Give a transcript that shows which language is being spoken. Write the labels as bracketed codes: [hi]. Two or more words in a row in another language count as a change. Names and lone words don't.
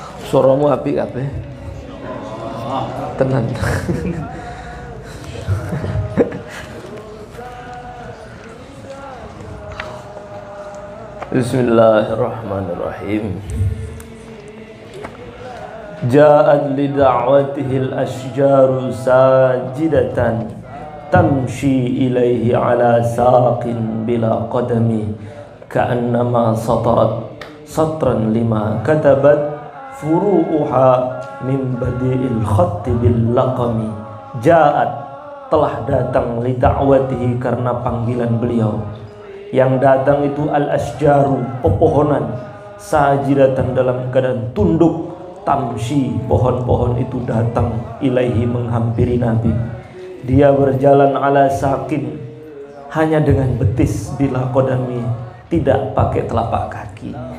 [jv] Suaramu apik kabeh. Tenan. [ar] بسم الله الرحمن الرحيم. جاءت لدعوته الأشجار ساجدة تمشي إليه على ساق بلا قدم كأنما سطرت سطرا لما كتبت فروعها من بديع الخط باللقم. Ja'at, [id] telah datang [ar] لدعوته, [id] karena panggilan beliau. Yang datang itu al-asjaru, pepohonan, sajidatan, dalam keadaan tunduk, tamshi, pohon-pohon itu datang ilaihi, menghampiri Nabi. Dia berjalan [ar] على ساق, [id] hanya dengan betis, [ar] بلا قدم, [id] tidak pakai telapak kaki.